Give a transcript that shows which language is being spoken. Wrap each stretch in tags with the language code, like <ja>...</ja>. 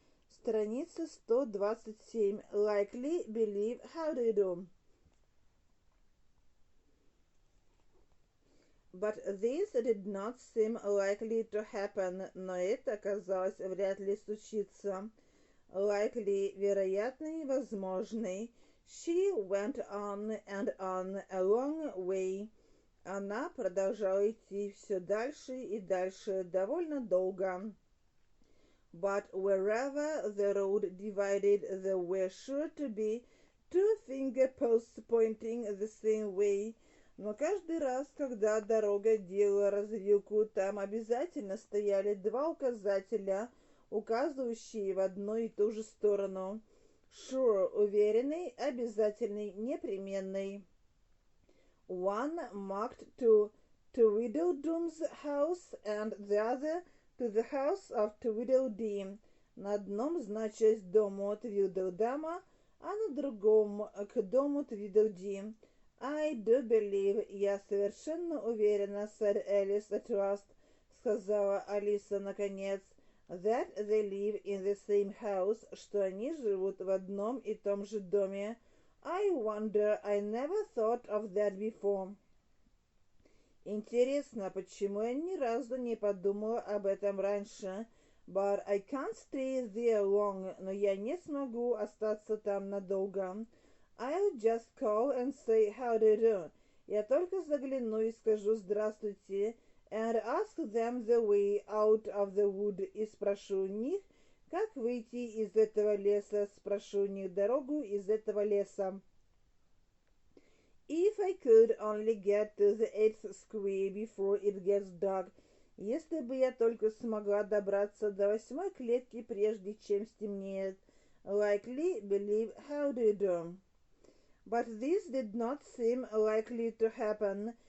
<ru>Страница 127.</ru> <en>Likely, believe, how do you do? But this did not seem likely to happen,</en> <ru>но это оказалось вряд ли случится. Likely, вероятный, возможный.</ru> <en>She went on and on a long way.</en> <ru>Она продолжала идти все дальше и дальше, довольно долго.</ru> <en>But wherever the road divided, there were sure to be two finger-posts pointing the same way.</en> <ru>Но каждый раз, когда дорога делала развилку, там обязательно стояли два указателя, указывающие в одну и ту же сторону. Sure, уверенный, обязательный, непременный.</ru> <en>One marked to Tweedledum's house and the other to the house of Tweedledee.</en> <ru>На одном значилось дому Твидлдама, а на другом к дому Твидлди.</ru> <en>I do believe,</en> <ru>я совершенно уверена,</ru> <en>said Alice at last,</en> <ru>сказала Алиса наконец,</ru> <en>that they live in the same house,</en> <ru>что они живут в одном и том же доме.</ru> <en>I wonder, I never thought of that before.</en> <ru>Интересно, почему я ни разу не подумала об этом раньше?</ru> <en>But I can't stay there long,</en> <ru>но я не смогу остаться там надолго.</ru> <en>I'll just call and say how do you do.</en> <ru>Я только загляну и скажу здравствуйте,</ru> <en>and ask them the way out of the wood,</en> <ru>и спрошу у них, как выйти из этого леса, спрошу у них дорогу из этого леса.</ru> <en>If I could only get to the 8th square before it gets dark,</en> <ru>если бы я только смогла добраться до 8-й клетки, прежде чем стемнеет.</ru> <en>Likely, believe, how do you do? But this did not seem likely to happen.</en>